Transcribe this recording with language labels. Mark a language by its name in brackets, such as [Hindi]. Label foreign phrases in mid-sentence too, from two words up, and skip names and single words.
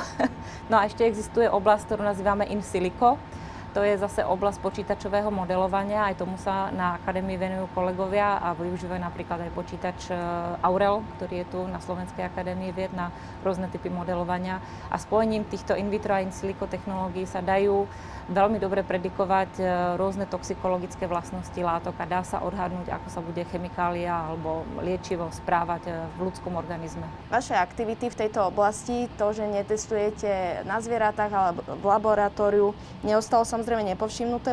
[Slovak] No a ešte existuje oblasť, ktorú nazývame [Latin] in silico. [Slovak] To je zase oblasť počítačového modelovania, aj tomu sa na akadémii venujú kolegovia a využívajú napríklad aj počítač Aurel, ktorý je tu na Slovenskej akadémii vied na rôzne typy modelovania. A spojením týchto [Latin] in vitro [Slovak] a [Latin] in silico [Slovak] technológií sa dajú veľmi dobre predikovať rôzne toxikologické vlastnosti látok a dá sa odhadnúť, ako sa bude chemikália alebo liečivo správať v ľudskom organizme. Vaše aktivity v tejto oblasti, to, že netestujete na zvieratách alebo v laboratóriu, neostalo samozrejme nepovšimnuté.